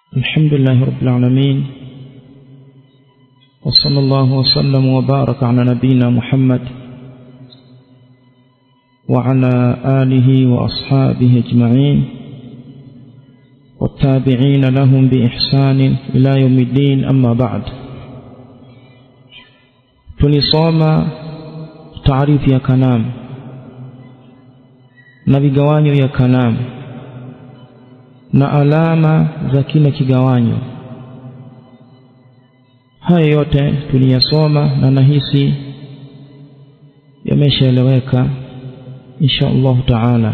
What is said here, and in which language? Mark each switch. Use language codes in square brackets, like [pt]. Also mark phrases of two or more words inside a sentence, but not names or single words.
[ar] الحمد لله رب العالمين، وصلى الله وسلم وبارك على نبينا محمد وعلى آله وأصحابه أجمعين والتابعين لهم بإحسان إلى يوم الدين. أما بعد، [sw] tulisoma taarifu ya kalam na vigawanyo ya kalam na alama za kila kigawanyo. Haya yote tuliyasoma na nahisi yameshaeleweka [ar] إن شاء الله تعالى.